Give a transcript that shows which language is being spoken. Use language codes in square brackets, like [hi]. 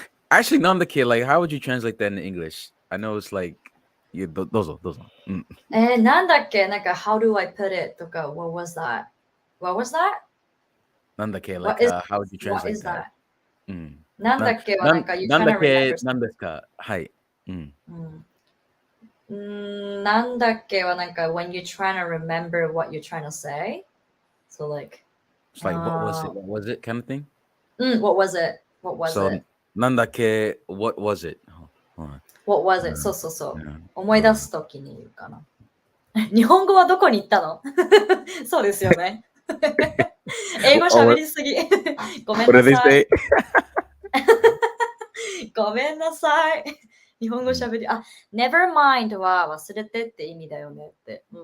[en] Actually, なんだっけ like, how would you translate that in English? I know it's like, どうぞ。なんだっけなんか、how do I put it? とか、what was that? なんだっけ like, how would you translate that? [ja] なんだっけはなんか、なんだっけなんですかはい。なんだっけはなんか [en] when you're trying to remember what you're trying to say. So like it's like what was it kind of thing? What was it? So なんだっけ what was it? What was it? そう。 [ja] 思い出すときに言うかな。日本語はどこに行ったの？そうですよね。英語喋りすぎ。ごめんなさい。ごめんなさい。日本語喋り、never mind は忘れてって意味だよねって。